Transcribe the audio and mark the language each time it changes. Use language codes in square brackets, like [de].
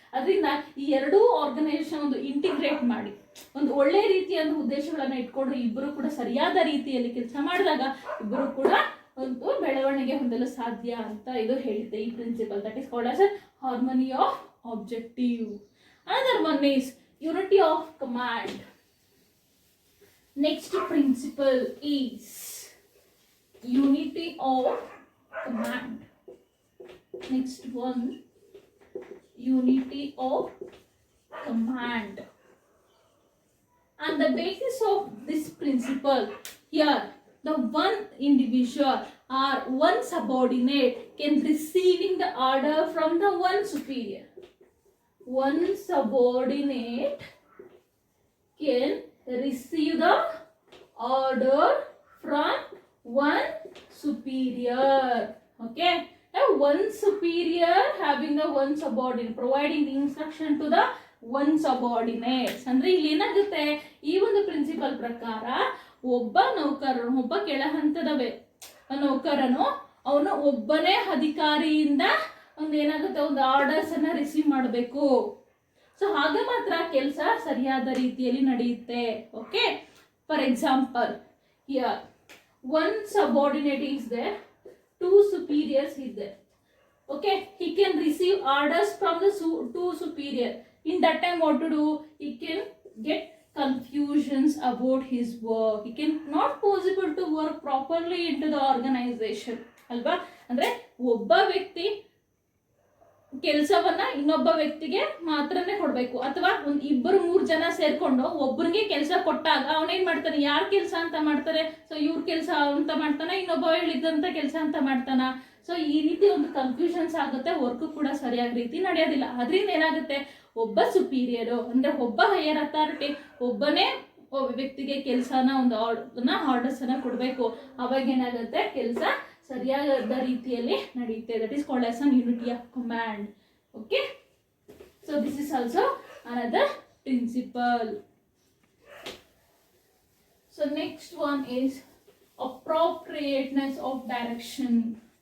[kn] ಅದರಿಂದ ಈ ಎರಡೂ ಆರ್ಗನೈಸೇಷನ್ ಒಂದು ಇಂಟಿಗ್ರೇಟ್ ಮಾಡಿ ಒಂದು ಒಳ್ಳೆ ರೀತಿಯ ಉದ್ದೇಶಗಳನ್ನ ಇಟ್ಕೊಂಡು ಇಬ್ಬರು ಕೂಡ ಸರಿಯಾದ ರೀತಿಯಲ್ಲಿ ಕೆಲಸ ಮಾಡಿದಾಗ ಇಬ್ಬರು ಕೂಡ ಒಂದು ಬೆಳವಣಿಗೆ ಹೊಂದಲು ಸಾಧ್ಯ ಅಂತ ಇದು ಹೇಳಿದೆ ಈ principal. [en] That is called as harmony of objective. Another one is unity of command. Next principle is unity of command. Next one, unity of command. And the basis of this principle, here the one individual or one subordinate can receiving the order from the one superior. One subordinate can receive the order from one superior. Okay, now one superior having the one subordinate providing the instruction to the one subordinates. [kn] ಅಂದ್ರೆ ಇಲ್ಲಿ ಏನಾಗುತ್ತೆ, ಈ ಒಂದು principal ಪ್ರಕಾರ ಒಬ್ಬ ನೌಕರನು, ಒಬ್ಬ ಕೆಳ ಹಂತದ ನೌಕರನು ಅವನು ಒಬ್ಬನೇ ಅಧಿಕಾರಿಯಿಂದ ಒಂದು ಏನಾಗುತ್ತೆ, ಒಂದು ಆರ್ಡರ್ಸ್ ಅನ್ನ ರಿಸೀವ್ ಮಾಡಬೇಕು. ಸೊ ಹಾಗೆ ಮಾತ್ರ ಕೆಲಸ ಸರಿಯಾದ ರೀತಿಯಲ್ಲಿ ನಡೆಯುತ್ತೆ. [en] Okay, for example here one subordinate is there, two superiors is there. Okay, he can receive orders from the two superior. In that time what to do, he can get confusions about his work. He can not possible to work properly into the organization alva. [kn] ಅಂದ್ರೆ ಒಬ್ಬ ವ್ಯಕ್ತಿ ಕೆಲಸವನ್ನ ಇನ್ನೊಬ್ಬ ವ್ಯಕ್ತಿಗೆ ಮಾತ್ರನೇ ಕೊಡ್ಬೇಕು, ಅಥವಾ ಒಂದು ಇಬ್ಬರು ಮೂರು ಜನ ಸೇರ್ಕೊಂಡು ಒಬ್ಬರಿಗೆ ಕೆಲಸ ಕೊಟ್ಟಾಗ ಅವನೇನ್ ಮಾಡ್ತಾನೆ, ಯಾರ್ ಕೆಲಸ ಅಂತ ಮಾಡ್ತಾರೆ, ಸೊ ಇವ್ರ ಕೆಲಸ ಅಂತ ಮಾಡ್ತಾನ, ಇನ್ನೊಬ್ಬ ಹೇಳಿದಂತ ಕೆಲಸ ಅಂತ ಮಾಡ್ತಾನ. ಸೊ ಈ ರೀತಿ ಒಂದು ಕನ್ಫ್ಯೂಷನ್ಸ್ ಆಗುತ್ತೆ, ವರ್ಕ್ ಕೂಡ ಸರಿಯಾದ ರೀತಿ ನಡೆಯೋದಿಲ್ಲ. ಅದರಿಂದ ಏನಾಗುತ್ತೆ, ಒಬ್ಬ ಸುಪೀರಿಯರು ಅಂದ್ರೆ ಒಬ್ಬ ಹೈಯರ್ ಅಥಾರಿಟಿ ಒಬ್ಬನೇ ಒಬ್ಬ ವ್ಯಕ್ತಿಗೆ ಕೆಲಸನ ಒಂದು ಆರ್ಡರ್ಸ್ ಅನ್ನ ಕೊಡ್ಬೇಕು. ಅವಾಗ ಏನಾಗುತ್ತೆ, ಕೆಲಸ ಸರಿಯಾದ ರೀತಿಯಲ್ಲಿ ನಡೆಯುತ್ತೆ. [en] That is called as an unity of command. Okay, so this is also another principle. So next one is appropriateness of direction.